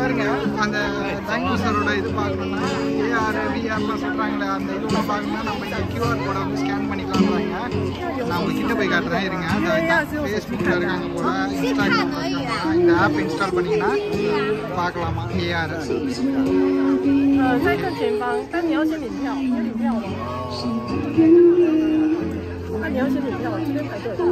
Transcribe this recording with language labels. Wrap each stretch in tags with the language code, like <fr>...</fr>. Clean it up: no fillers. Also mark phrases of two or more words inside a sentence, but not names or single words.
<ta>அந்த டைனோசரோட இது பார்க்கணும்னா</ta> <en>AR VR</en> <ta>சொல்கிறாங்களே அந்த இதெல்லாம் பார்க்கணும்னா நம்ம இந்த</ta> <en>QR code</en> <ta>வந்து ஸ்கேன் பண்ணிக்கலாம்ன்றாங்க. நான் உங்களுக்கு கிட்ட போய் காட்டுறேன் இருங்க. ஃபேஸ்புக்கில் இருக்காங்க போல, இன்ஸ்டாகிராம் இருக்காங்க. இந்த ஆப் இன்ஸ்டால் பண்ணிங்கன்னா பார்க்கலாமா ஏஆர்.</ta> <zh>在更前方，但你要先领票，先领票吗？那你要先领票，这边排队。</zh>